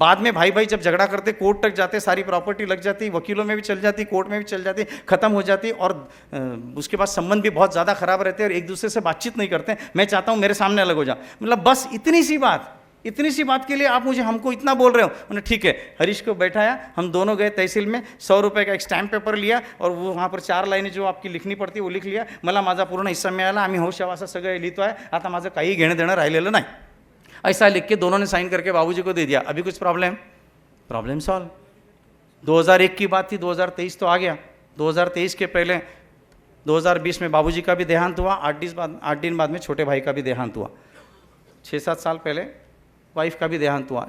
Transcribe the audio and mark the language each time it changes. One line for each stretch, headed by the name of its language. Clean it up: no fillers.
Hindi: बाद में भाई भाई जब झगड़ा करते, कोर्ट तक जाते, सारी प्रॉपर्टी लग जाती, वकीलों में भी चल जाती, कोर्ट में भी चल जाती, खत्म हो जाती, और उसके बाद संबंध भी बहुत ज़्यादा खराब रहते हैं और एक दूसरे से बातचीत नहीं करते। मैं चाहता हूँ मेरे सामने अलग हो जाओ। मतलब बस इतनी सी बात के लिए आप हमको इतना बोल रहे हो? उन्हें ठीक है। हरीश को बैठाया, हम दोनों गए तहसील में, 100 रुपये का एक स्टैम्प पेपर लिया और वो वहाँ पर 4 लाइनें जो आपकी लिखनी पडती वो लिख लिया।
Marathi: मला माझा पूर्ण हिस्सा मिळाला, आम्ही हौशावासा सगळं लिहितो आहे, आता माझं काही घेणं देणं राहिलेलं नाही।
Hindi: ऐसा लिख के दोनों ने साइन करके बाबूजी को दे दिया। अभी कुछ प्रॉब्लम सॉल्व। 2001 की बात थी, 2023 तो आ गया। 2023 के पहले 2020 में बाबूजी का भी देहांत हुआ, 8 दिन बाद में छोटे भाई का भी देहांत हुआ, 6-7 साल पहले वाइफ का भी देहांत हुआ।